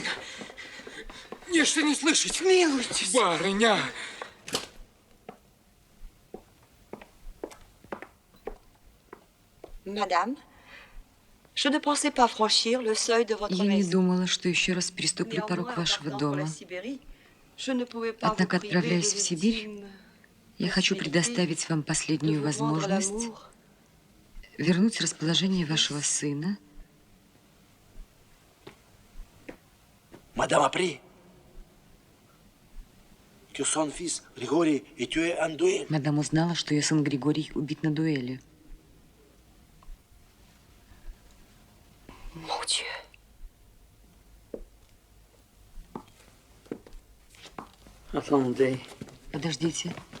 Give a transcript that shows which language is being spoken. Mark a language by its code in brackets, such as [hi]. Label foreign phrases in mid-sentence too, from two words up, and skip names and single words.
[ru] Нечто не слышать. Милуйтесь. Барыня! [fr] Madame, je ne pensais pas franchir le seuil de votre [ru] Я не [fr] maison. [ru] думала, что еще раз переступлю порог вашего дома. Однако, отправляясь в Сибирь, я хочу предоставить вам последнюю возможность вернуть расположение вашего сына. [fr] Madame apprit que son fils Григорий est tué en duel. [ru] Мадам узнала, что ее сын Григорий убит на дуэли. [fr] Mon Dieu. Attendez. [ru] Подождите.